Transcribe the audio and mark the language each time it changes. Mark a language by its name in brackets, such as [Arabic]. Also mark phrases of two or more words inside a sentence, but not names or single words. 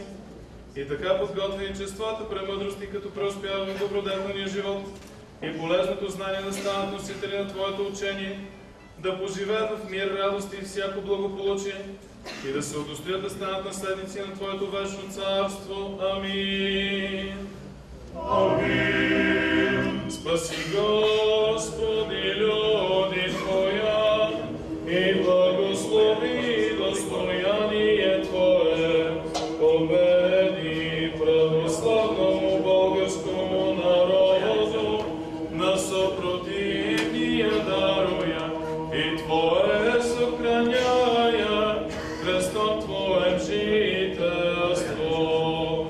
[Bulgarian] И така подготви чествата, премъдрости, като преуспява в добродетелния живот и полезното знание да станат носители на Твоето учение, да поживеят в мир, радост и всяко благополучие и да се удостоят да станат наследници на Твоето вечно царство. Амин. Амин. [Church Slavic] Спаси, Господи, люди Твоя и благослови достояние Твое, победи православному българскому народу, на съпротивния даруя и Твое съхраняя кръстом Твоем жителство.